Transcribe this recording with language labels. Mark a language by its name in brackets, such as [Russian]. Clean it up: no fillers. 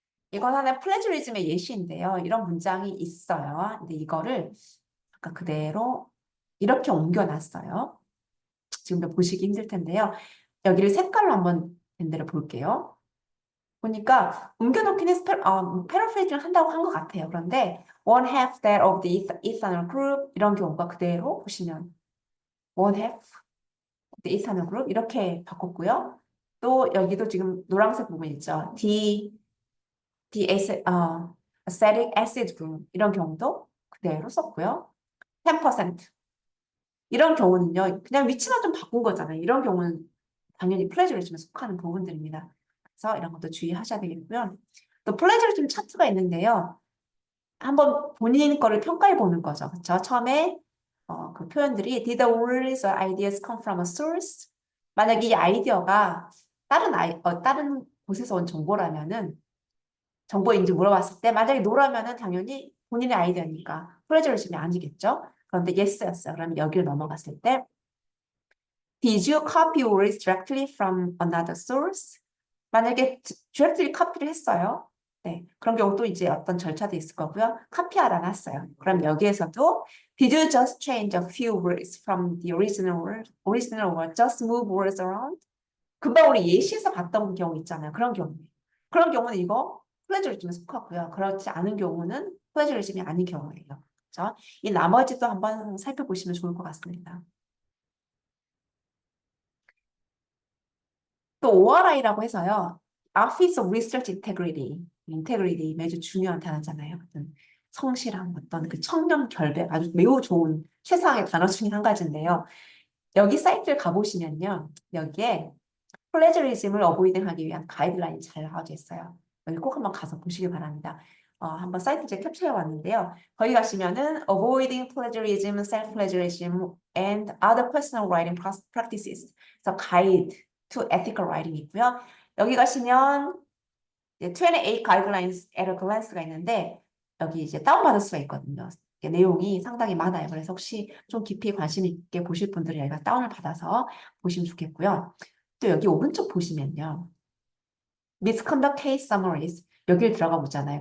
[Korean] 이건 하나의 플래저리즘의 예시인데요. 이런 문장이 있어요. 근데 이거를 아까 그대로 이렇게 옮겨놨어요. 지금도 보시기 힘들 텐데요. 여기를 색깔로 한번 밴드를 볼게요. 보니까 옮겨놓긴 해서 패러프레이징을 한다고 한 것 같아요. 그런데 [English] one half that of the ethanol group [Korean] 이런 경우가 그대로 보시면 [English] one half of the ethanol group [Korean] 이렇게 바꿨고요. 또 여기도 지금 노란색 부분 있죠. acetic acid group 이런 경우도 그대로 썼고요. 10% 이런 경우는요. 그냥 위치만 좀 바꾼 거잖아요. 이런 경우는 당연히 플래저리즘에 속하는 부분들입니다. 그래서 이런 것도 주의하셔야 되겠고요. 또 플래저리즘 차트가 있는데요. 한번 본인 거를 평가해 보는 거죠. 그렇죠? 처음에 그 표현들이 [English] Did the words or ideas come from a source? [Korean] 만약 이 아이디어가 다른 곳에서 온 정보라면은 정보인지 물어봤을 때 만약에 노라면은 당연히 본인의 아이디어니까 플래저리즘이 아니겠죠. 그런데 yes였어요. 그러면 여기를 넘어갔을 때 [English] Did you copy words directly from another source? [Korean] 만약에 [English] directly copy [Korean] 를 했어요. 네, 그런 경우도 이제 어떤 절차도 있을 거고요. 카피하라 놨어요. 그럼 여기에서도 [English] Did you just change a few words from the original word, just move words around? [Korean] 금방 우리 예시에서 봤던 경우 있잖아요. 그런 경우는 이거 플래저리즘에 속하고요. 그렇지 않은 경우는 플래저리즘이 아닌 경우예요. 그렇죠? 이 나머지도 한번 살펴보시면 좋을 것 같습니다. 또 ORI라고 해서요. [English] Office of Research Integrity. [Korean] 인테그리티 매주 중요한 단어잖아요. 어떤 성실함, 어떤 그 청렴 결백 아주 매우 좋은 최상의 단어 중에 한 가지인데요. 여기 사이트를 가보시면요. 여기에 플래저리즘을 어보이딩하기 위한 가이드라인이 잘 나와져 있어요. 여기 꼭 한번 가서 보시기 바랍니다. 한번 사이트 제가 캡처해 왔는데요. 거기 가시면은 [English] Avoiding Plagiarism, Self-Plagiarism and Other Personal Writing Practices. [Korean] 그래서 [English] Guide to Ethical Writing [Korean] 있고요. 여기 가시면 28 [English] Guidelines at a Glance [Korean] 가 있는데 여기 이제 다운받을 수가 있거든요. 내용이 상당히 많아요. 그래서 혹시 좀 깊이 관심 있게 보실 분들은 여기가 다운을 받아서 보시면 좋겠고요. 또 여기 오른쪽 보시면요. [English] misconduct case summaries [Korean] 여기를 들어가 보잖아요.